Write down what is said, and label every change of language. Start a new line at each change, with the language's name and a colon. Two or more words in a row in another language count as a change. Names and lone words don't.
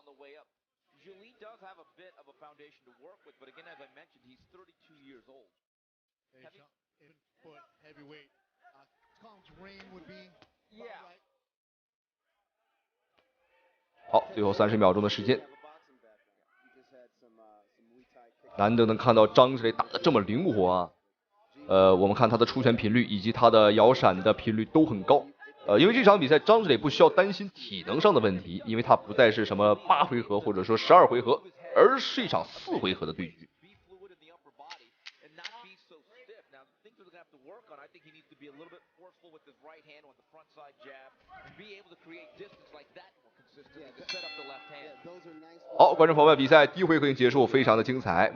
Chinese: 好，最後30秒鐘的時間，難得能看到張志磊打得這麼靈活啊。我們看他的出拳頻率以及他的搖閃的頻率都很高。因為這場比賽張志磊不需要擔心體能上的問題，因為他不再是什麼8回合或者說12回合，而是一場4回合的對局。好，觀眾朋友們，比賽第一回合已經結束，非常的精彩。